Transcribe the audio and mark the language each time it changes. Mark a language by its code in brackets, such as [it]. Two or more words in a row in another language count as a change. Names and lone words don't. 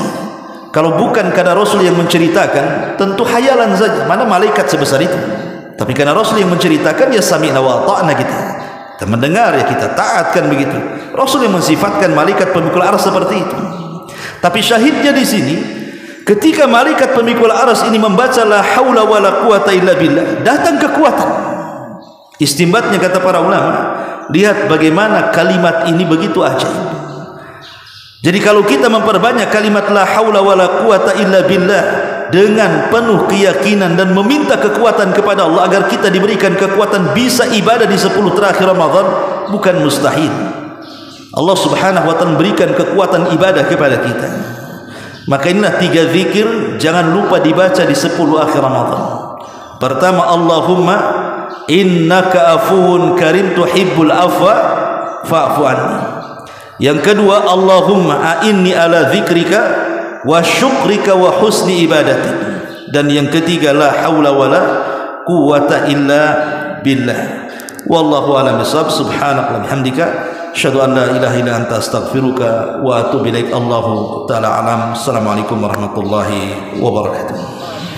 [id] Kalau bukan karena Rasul yang menceritakan, tentu hayalan saja. Mana malaikat sebesar itu? Tapi karena Rasul yang menceritakan, ya [ar] سمعنا وأطعنا, [id] kita mendengar, ya kita taatkan begitu. Rasul yang mensifatkan malaikat pemikul aras seperti itu. Tapi syahidnya di sini, ketika malaikat pemikul aras ini membaca [ar] لا حول ولا قوة إلا بالله, [id] datang kekuatan. Istimbatnya kata para ulama, lihat bagaimana kalimat ini begitu ajaib. Jadi kalau kita memperbanyak kalimat [ar] لا حول ولا قوة إلا بالله [id] dengan penuh keyakinan dan meminta kekuatan kepada Allah agar kita diberikan kekuatan bisa ibadah di 10 terakhir Ramadan, bukan mustahil. Allah [ar] سبحانه وتعالى [id] memberikan kekuatan ibadah kepada kita. Maka inilah 3 zikir jangan lupa dibaca di 10 akhir Ramadan. Pertama, [ar] اللهم إنك عفو كريم تحب العفو فاعف عني. [id] Yang kedua, [ar] اللهم أعني على ذكرك وشكرك وحسن عبادتي. [id] Dan yang ketiga, [ar] لا حول ولا قوة إلا بالله. والله أعلم بالصواب. سبحانك وبحمدك أشهد أن لا إله إلا أنت أستغفرك وأتوب إليك. الله تعالى أعلم. السلام عليكم ورحمة الله وبركاته.